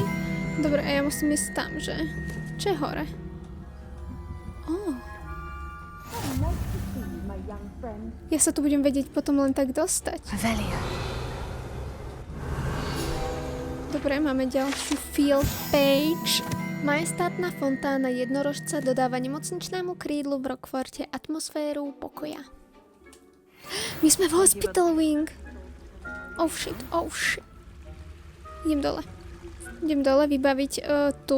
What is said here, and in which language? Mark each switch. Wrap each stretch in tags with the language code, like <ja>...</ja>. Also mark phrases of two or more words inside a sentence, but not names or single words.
<sk>Dobre, a ja musím ísť tam, že? Čo je hore? Ja sa tu budem vedieť potom len tak dostať. Avelia. Dobre, máme ďalšiu</sk> <en>field page.</en> <sk>Majestátna fontána jednorožca dodáva nemocničnému krídlu v Rockforte atmosféru pokoja. My sme v Hospital Wing.</sk> <en>Oh shit.</en> <sk>Idem dole vybaviť tú...</sk>